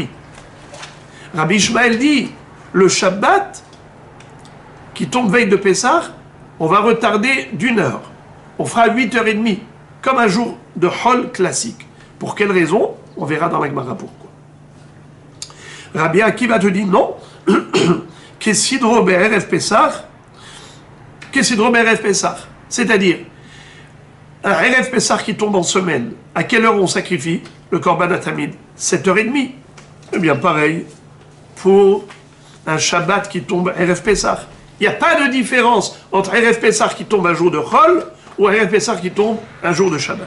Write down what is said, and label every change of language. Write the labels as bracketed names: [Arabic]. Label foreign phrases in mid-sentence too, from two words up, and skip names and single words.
[French] Rabbi Ishmael dit, le Shabbat qui tombe veille de Pesach, on va retarder d'1 heure. On fera à 8h30, comme un jour de Chol classique. Pour quelle raison? On verra dans la Gemara pourquoi. Rabbi Akiva te dit non. [Hebrew] כסדרו בערב פסח, [French] c'est-à-dire un [Hebrew] ערב פסח [French] qui tombe en semaine. À quelle heure on sacrifie le [Hebrew] קרבן תמיד? [French] 7h30. Eh bien pareil pour un Shabbat qui tombe [Hebrew] ערב פסח. [French] Il n'y a pas de différence entre [Hebrew] ערב פסח [French] qui tombe un jour de Chol ou [Hebrew] ערב פסח [French] qui tombe un jour de Shabbat.